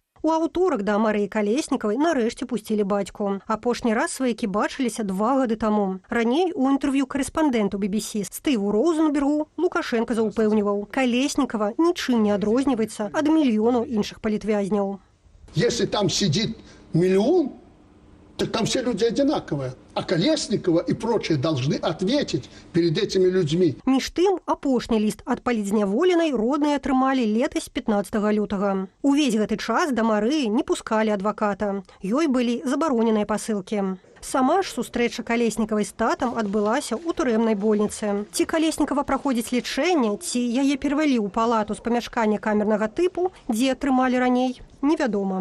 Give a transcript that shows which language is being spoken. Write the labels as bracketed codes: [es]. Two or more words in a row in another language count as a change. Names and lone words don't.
[be] У аўторак да Марыі Калеснікавай нарэшце пусцілі бацьку. Апошні раз сваякі бачыліся 2 гады таму. Раней у інтэрв'ю карэспандэнту BBC Стыву Роузенбергу Лукашенка заўпэўніваў: Калеснікава нічым не адрозніваецца ад мільёнаў іншых палітвязняў. [ru] Если там сидит миллион, так там все люди одинаковые. А Колесникова и прочие должны ответить перед этими людьми. [be] Між тым, апошні ліст ад палітзняволенай родныя атрымалі летась 15 лютага. Увесь гэты час да Марыі не пускалі адваката. Ёй былі забароненыя пасылкі. Сама ж сустрэча Калеснікавай з татам адбылася ў турэмнай больніцы. Ці Калеснікава праходзіць лячэнне, ці яе перавялі ў палату з памяшкання камернага тыпу, дзе атрымалі раней, невядома.